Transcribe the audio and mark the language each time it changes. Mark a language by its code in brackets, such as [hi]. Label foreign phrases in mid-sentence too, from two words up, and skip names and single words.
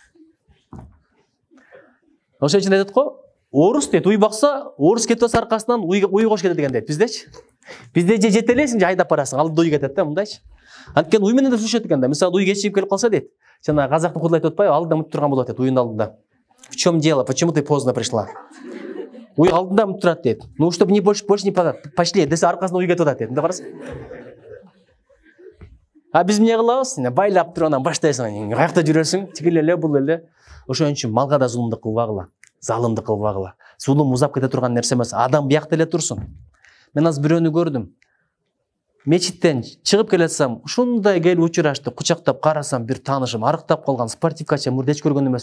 [ky] Ошон үчүн айтат го, орус дейт, уй бакса, орус кетип атса аркасынан уй кош кетет деген дейт. Биздечи? Бизде же жетелесиң, же айдап барасың, алды уй кетет да, мындайчы. Анткени уй менен да сүйлөшөт экен да. Мисалы, уй кечигип келип калса дейт. Жана казактын кудулай айтып атпайбы, алдыда мынтип турган болот дейт, уйдун алдында. [ru] В чем дело? Почему ты поздно пришла? [ky] Уй алдында мынтип турат дейт. [ru] Ну, чтобы не больше не пошли, [ky] десе аркасынан уй кетип атат дейт. Мындай карасаң. А биз эмне кылабыз? Байлап туруп анан баштайсың, каякта жүрөсүң, тигил эле, бул эле. Ошон үчүн малга да зулумду кылбагыла, залымды кылбагыла. Зулум узап кете турган нерсе эмес. Адам биякта эле турсун. Мен азыр бирөөнү көрдүм. Мечиттен чыгып келатсам, ушундай келип учурашты, кучактап карасам, бир таанышым арыктап калган, спортивкача мурда эч көргөн эмесмин.